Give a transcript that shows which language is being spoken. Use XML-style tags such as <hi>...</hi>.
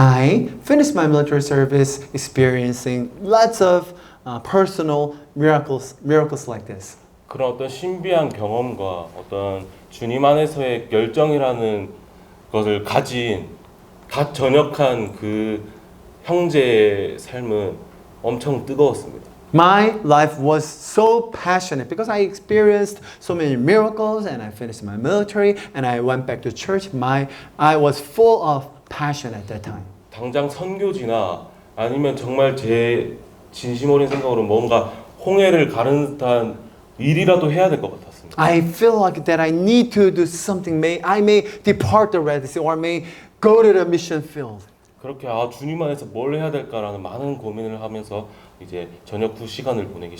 <en>I finished my military service experiencing lots of personal miracles like this.</en> <ko>그런 어떤 신비한 경험과 어떤 주님 안에서의 열정이라는 것을 가진 갓 전역한 그 형제의 삶은 엄청 뜨거웠습니다.</ko> <en>My life was so passionate because I experienced so many miracles and I finished my military and I went back to church. I was full of passion at that time.</en> <ko>당장 선교지나 아니면 정말 제 진심 어린 생각으로 뭔가 홍해를 가르는 듯한 일이라도 해야 될 것 같았습니다.</ko> <en>I feel like that I need to do something. I may depart the Red Sea or may go to the mission field.</en> <ko>그렇게 주님 안에서 뭘 해야 될까라는 많은 고민을 하면서 이제 저녁 후 시간을 보내기</ko>